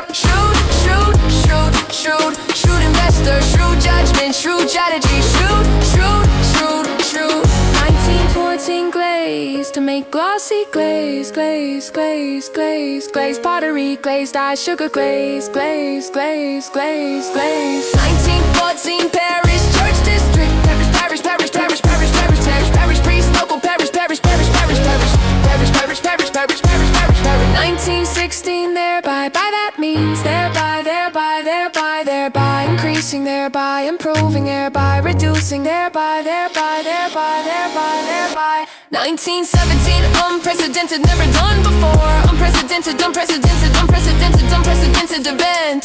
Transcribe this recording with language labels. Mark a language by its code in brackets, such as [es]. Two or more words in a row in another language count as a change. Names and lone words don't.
[en] Shrewd, shrewd, shrewd, shrewd, shrewd investor, shrewd judgment, shrewd strategy. Shrewd, shrewd, shrewd, shrewd. 1914, glaze to make glossy glaze, glaze, glaze, glaze, glaze pottery, glazed eyes, sugar glaze, glaze, glaze, glaze, glaze. 1914, Paris church district, parish, parish, parish, parish, parish, parish, parish, priest, local parish, parish, parish, parish, parish, parish, parish, parish, parish, parish, parish, parish. 1916, thereby, by that means, thereby, thereby, thereby, thereby, increasing, thereby, improving, thereby, reducing, thereby, thereby, thereby, thereby, thereby. 1917, unprecedented, never done before. Unprecedented, unprecedented, unprecedented, unprecedented event.